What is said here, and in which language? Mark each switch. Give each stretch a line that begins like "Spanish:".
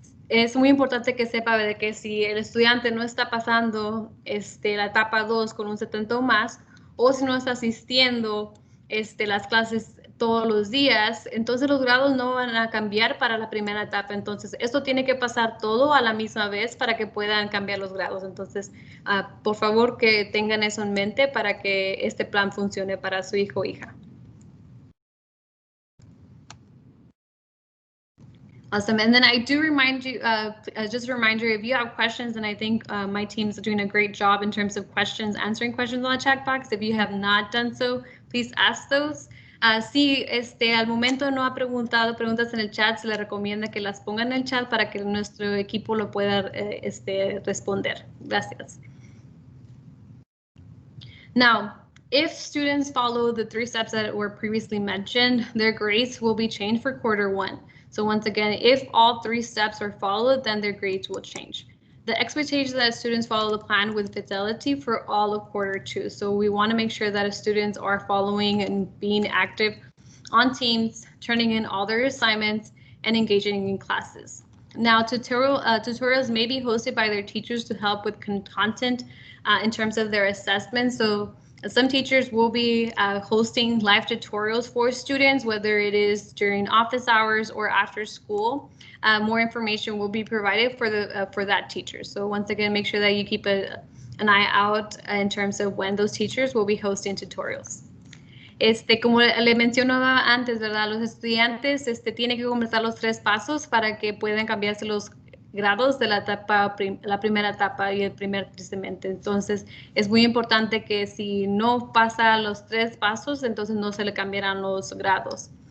Spanish: Es muy importante que sepa de que si el estudiante no está pasando la etapa 2 con un 70 o más, o si no está asistiendo las clases todos los días, entonces los grados no van a cambiar para la primera etapa. Entonces, esto tiene que pasar todo a la misma vez para que puedan cambiar los grados. Entonces, por favor, que tengan eso en mente para que este plan funcione para su hijo o hija.
English: Awesome. And then I do remind you, just a reminder, if you have questions, and I think my team's doing a great job in terms of questions, answering questions on the chat box. If you have not done so, please ask those.
Spanish: Si al momento no ha preguntado preguntas en el chat, se le recomienda que las pongan en el chat para que nuestro equipo lo pueda responder. Gracias.
English: Now, if students follow the 3 steps that were previously mentioned, their grades will be changed for quarter 1. So once again, if all 3 steps are followed, then their grades will change. The expectation is that students follow the plan with fidelity for all of quarter 2. So we want to make sure that students are following and being active on teams, turning in all their assignments, and engaging in classes. Now, tutorials may be hosted by their teachers to help with content in terms of their assessment. So some teachers will be hosting live tutorials for students, whether it is during office hours or after school. More information will be provided for that teacher. So once again, make sure that you keep an eye out in terms of when those teachers will be hosting tutorials.
Spanish: Como le mencionaba antes, ¿verdad? Los estudiantes tienen que completar los 3 pasos para que puedan cambiarse los grados de la primera etapa y el primer trimestre. Entonces, es muy importante que si no pasa los 3 pasos, entonces no se le cambiarán los grados.